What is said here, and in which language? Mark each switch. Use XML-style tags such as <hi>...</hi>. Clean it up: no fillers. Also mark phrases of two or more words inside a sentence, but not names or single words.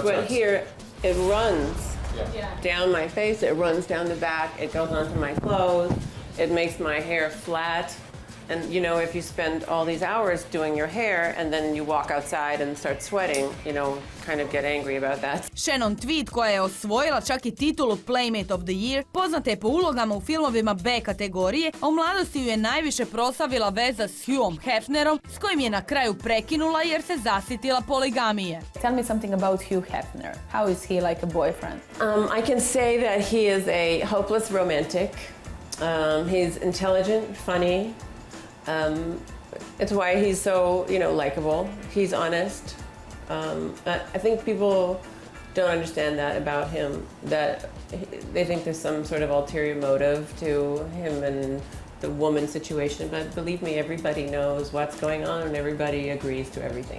<en>sweat here, it runs down my face, it runs down the back, it goes onto my clothes, it makes my hair flat. And you know, if you spend all these hours doing your hair and then you walk outside and start sweating, you know, kind of get angry about that. Shannon Tweed,</en> <hr>koja je osvojila čak i titulu</hr> <en>Playmate of the Year,</en> <hr>poznata je po ulogama u filmovima B kategorije, a u mladosti ju je najviše proslavila veza s Hughom Hefnerom, s kojim je na kraju prekinula jer se zasitila poligamije.</hr> <en>Tell me something about Hugh Hefner. How is he like a boyfriend? I can say that he is a hopeless romantic. He's intelligent, funny. It's why he's so, you know, likable. He's honest. I think people don't understand that about him, that they think there's some sort of ulterior motive to him and the woman situation, but believe me, everybody knows what's going on and everybody agrees to everything.</en>